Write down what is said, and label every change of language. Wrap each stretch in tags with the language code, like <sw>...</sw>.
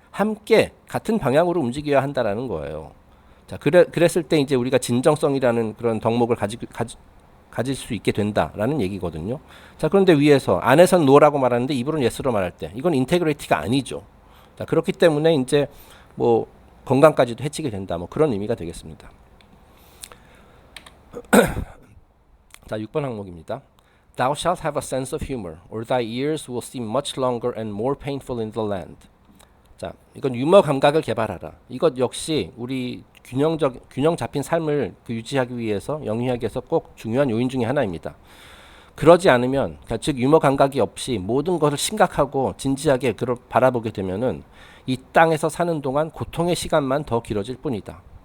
<ko>함께 같은 방향으로 움직여야 한다라는 거예요. 자, 그랬을 때 이제 우리가 진정성이라는 그런 덕목을 가질 수 있게 된다라는 얘기거든요. 자, 그런데 위에서 안에서는 no라고 말하는데 입으로는 yes로 말할 때 이건 인테그리티가 아니죠. 자, 그렇기 때문에 이제 뭐 건강까지도 해치게 된다. 뭐 그런 의미가 되겠습니다. 자, 6번 항목입니다.</ko> <en>Thou shalt have a sense of humor, or thy years will seem much longer and more painful in the land.</en> <ko>자, 이건 유머 감각을 개발하라. 이것 역시 우리 균형 잡힌 삶을 유지하기 위해서, 영위하기 위해서 꼭 중요한 요인 중에 하나입니다. 그러지 않으면, 즉 유머 감각이 없이 모든 것을 심각하고 진지하게 바라보게 되면은 이 땅에서 사는 동안 고통의 시간만 더 길어질 뿐이다.</ko>